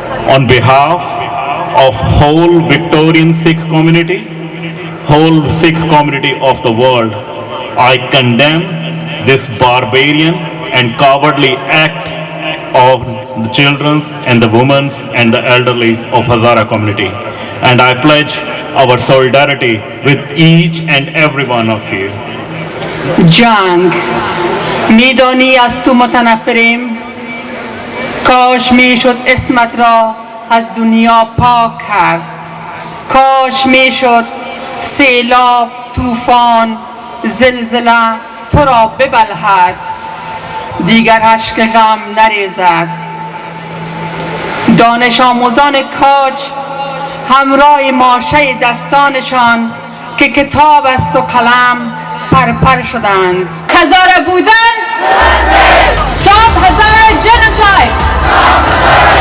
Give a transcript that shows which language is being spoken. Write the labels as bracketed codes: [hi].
[en] On behalf of whole Victorian Sikh community, whole Sikh community of the world, I condemn this barbarian and cowardly act of the children and the women and the elderly of Hazara community. And I pledge our solidarity with each and every one of you. [fa] جنگ میدانی از تو متنفریم، کاش میشد اسمت را از دنیا پاک کرد، کاش میشد سیلاب، طوفان، زلزله تو را ببلعد، دیگر اشک غم نریزد. دانش آموزان کاج همراه ماشه دستانشان که کتاب است و قلم پرپر شدند. هزاره بودن [en] Stop Hazara Genocide.